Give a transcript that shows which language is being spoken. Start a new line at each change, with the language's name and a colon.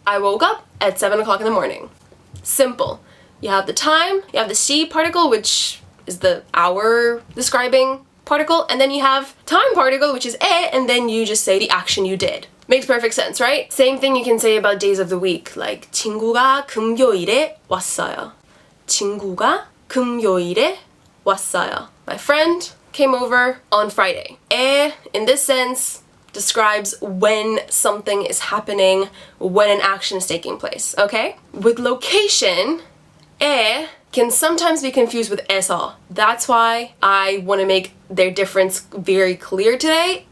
English: I woke up at 7 o'clock in the morning. Simple. You have the time, you have the 시 particle, which is the hour describing particle, and then you have time particle, which is 에, and then you just say the action you did. Makes perfect sense, right? Same thing you can say about days of the week, like
Korean: 친구가 금요일에 왔어요. 친구가 금요일에 왔어요.
English: My friend came over on Friday. 에, in this sense, describes when something is happening, when an action is taking place, okay? With location, 에 can sometimes be confused with 에서. That's why I want to make their difference very clear today.